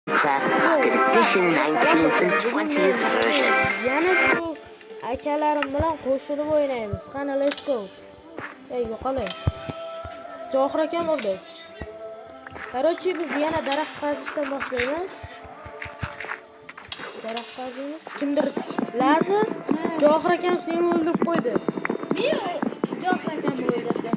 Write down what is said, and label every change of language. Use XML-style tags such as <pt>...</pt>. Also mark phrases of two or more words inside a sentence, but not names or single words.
<en>Pocket Edition 19th and 20th versions.</en> <uz>Yana shu akalarim bilan qo'shilib o'ynaymiz. Qani,</uz> <en>let's go.</en> <uz>Ey, yo'qolay. Johir akam oldi. Короче, biz yana daraxt qazishdan boshlaymiz. Daraxt qaziymiz. Kimdir Laziz, Johir akam seni o'ldirib qo'ydi. Men Johir akamni o'ldirdim.</uz>